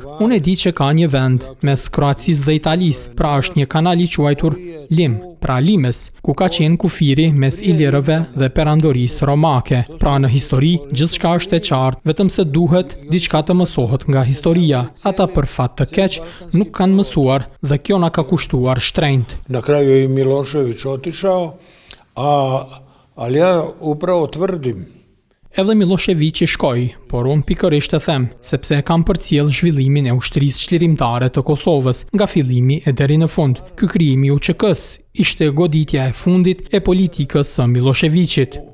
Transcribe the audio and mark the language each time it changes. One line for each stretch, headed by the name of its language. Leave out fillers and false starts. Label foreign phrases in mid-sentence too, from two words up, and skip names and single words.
Albanian: Unë e di që ka një vend mes Kroacisë dhe Italisë, pra është një kanal i quajtur Lim, pra Limes, ku ka qenë kufiri mes ilirëve dhe perandorisë romake. Pra në histori gjithçka është e qartë, vetëm se duhet diçka të mësohet nga historia. Ata për fat të keq nuk kanë mësuar dhe kjo na ka kushtuar shtrenjtë.
Serbian: Na kraju je i Milošević otišao, ali ja upravo tvrdim.
Albanian: Edhe Miloševići shkoi, por unë pikërisht e them, sepse e kam përcjell zhvillimin e ushtrisë qlirimtare të Kosovës, nga fillimi e deri në fund. Ky krijimi i UÇK-s ishte goditja e fundit e politikës së Miloševićit.